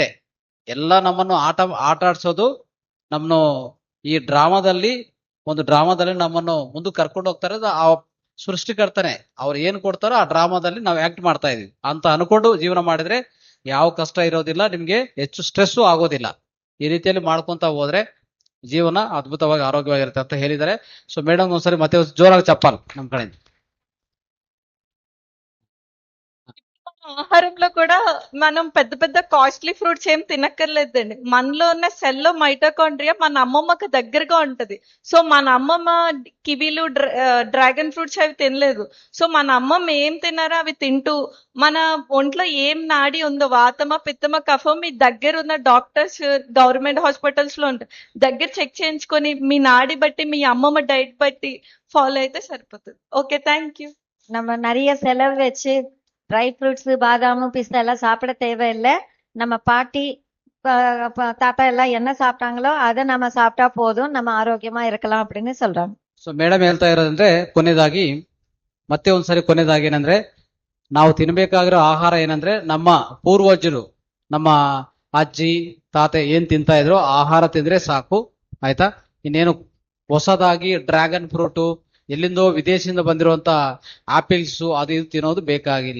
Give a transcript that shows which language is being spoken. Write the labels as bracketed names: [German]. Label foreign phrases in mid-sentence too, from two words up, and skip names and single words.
[Kannada] ಎಲ್ಲ ನಮ್ಮನ್ನು ಆಟ ಆಡ್ಸೋದು, ನಮ್ಮನ್ನು ಈ ಒಂದು ಡ್ರಾಮಾದಲ್ಲಿ ನಮ್ಮನ್ನು ಮುಂದಕ್ಕೆ ಕರ್ಕೊಂಡು ಹೋಗ್ತಾರೆ ಆ ಸೃಷ್ಟಿಕರ್ತನೆ. ಅವ್ರು ಏನ್ ಕೊಡ್ತಾರೋ ಆ ಡ್ರಾಮಾದಲ್ಲಿ ನಾವು ಆಕ್ಟ್ ಮಾಡ್ತಾ ಇದೀವಿ ಅಂತ ಅನ್ಕೊಂಡು ಜೀವನ ಮಾಡಿದ್ರೆ ಯಾವ ಕಷ್ಟ ಇರೋದಿಲ್ಲ, ನಿಮ್ಗೆ ಹೆಚ್ಚು ಸ್ಟ್ರೆಸ್ಸು ಆಗೋದಿಲ್ಲ. ಈ ರೀತಿಯಲ್ಲಿ ಮಾಡ್ಕೊಂತ ಹೋದ್ರೆ ಜೀವನ ಅದ್ಭುತವಾಗಿ ಆರೋಗ್ಯವಾಗಿರುತ್ತೆ ಅಂತ ಹೇಳಿದ್ದಾರೆ. ಸೊ ಮೇಡಮ್ ಒಂದ್ಸರಿ ಮತ್ತೆ ಜೋರಾಗಿ ಚಪ್ಪಾಲ್ ನಮ್ ಕಡೆಯಿಂದ. [Telugu] ఆహారంలో కూడా మనం పెద్ద పెద్ద [English] costly fruits [Telugu] ఏం తినక్కర్లేదండి. మనలో ఉన్న సెల్లో మైటోకాండ్రియా మన అమ్మమ్మకి దగ్గరగా ఉంటది. సో మన అమ్మమ్మ కివీలు, [English] dragon fruits [Telugu] అవి తినలేదు. సో మన అమ్మమ్మ ఏం తిన్నారో అవి తింటూ మన ఒంట్లో ఏం నాడి ఉందో, వాతమ, పిత్తమ, కఫం, మీ దగ్గర ఉన్న [English] doctors government hospitals [Telugu] లో ఉంటారు, దగ్గర చెక్ చేయించుకొని మీ నాడి బట్టి, మీ అమ్మమ్మ డైట్ బట్టి ఫాలో అయితే సరిపోతుంది. [English] Okay, thank you. [Tamil] நம்ம நிறைய செலவு வச்சு [English] dry fruits, [Tamil] பாதாம், பிஸ்தா எல்லாம் சாப்பிட தேவையில்லை. நம்ம பாட்டி தாத்தா எல்லாம் என்ன சாப்பிட்டாங்களோ அதை நம்ம சாப்பிட்டா போதும், நம்ம ಆರೋಗ್ಯமா இருக்கலாம் அப்படின்னு சொல்றாங்க. [Kannada] ಸೊ ಮೇಡಮ್ ಹೇಳ್ತಾ ಇರೋದಂದ್ರೆ ಮತ್ತೆ ಒಂದ್ಸರಿ ಕೊನೆಯದಾಗಿ ಏನಂದ್ರೆ, ನಾವು ತಿನ್ಬೇಕಾಗಿರೋ ಆಹಾರ ಏನಂದ್ರೆ, ನಮ್ಮ ಪೂರ್ವಜರು, ನಮ್ಮ ಅಜ್ಜಿ ತಾತ ಏನ್ ತಿಂತಾ ಇದ್ರು ಆಹಾರ ತಿಂದ್ರೆ ಸಾಕು, ಆಯ್ತಾ. ಇನ್ನೇನು ಹೊಸದಾಗಿ [English] dragon fruit, [Kannada] ಎಲ್ಲಿಂದೋ ವಿದೇಶದಿಂದ ಬಂದಿರುವಂತ ಆಪಿಲ್ಸ್ ಅದು ಇದು ತಿನ್ನೋದು ಬೇಕಾಗಿಲ್ಲ.